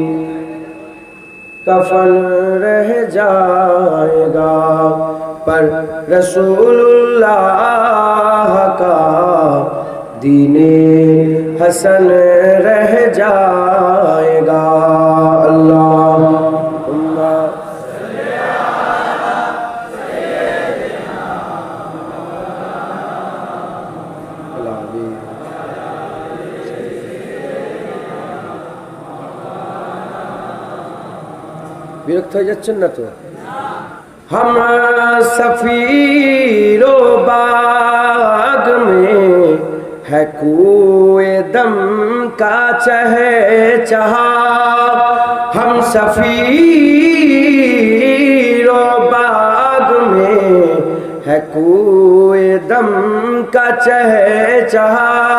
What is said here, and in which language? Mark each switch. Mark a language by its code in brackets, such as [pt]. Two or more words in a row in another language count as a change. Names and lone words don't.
[ur] کفن رہ جائے گا، پر رسول اللہ کا دین حسن رہ جائے گا۔ [ar] اللہم صلی علی سیدنا [bn] বিরক্ত হয়ে যাচ্ছেন না তো? [ur] ہم صفیر و باغ میں ہے کوئے دم کا چہچہا، ہم صفیر و باغ میں ہے کوئے دم کا چہچہا،